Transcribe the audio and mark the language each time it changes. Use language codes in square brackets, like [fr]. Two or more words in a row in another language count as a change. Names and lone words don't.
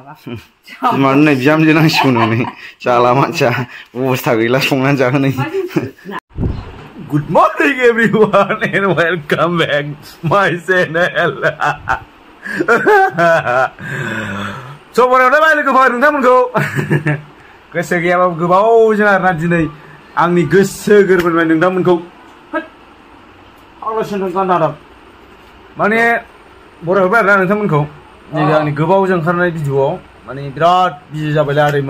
[brx] मानो बिहामजो नांसिगौ नै जाला मानसिया अबस्था गैला संनानै जाहोनै [en] Good morning everyone and welcome back my channel [brx] समबारावनो लोगो फोर नोंथांमोनखौ गोसो गैयाबाबो गोबावजों आरोना दिनै आंनि गोसो गोरबोनिफ्राय नोंथांमोनखौ आलासिनो गानदादों माने बरायहरबाय आरोना नोंथांमोनखौ नैबे आंनि गोबावजों ओंखारनाय भिडिअआव माने बिराद बिजि जाबायलै आदैमोन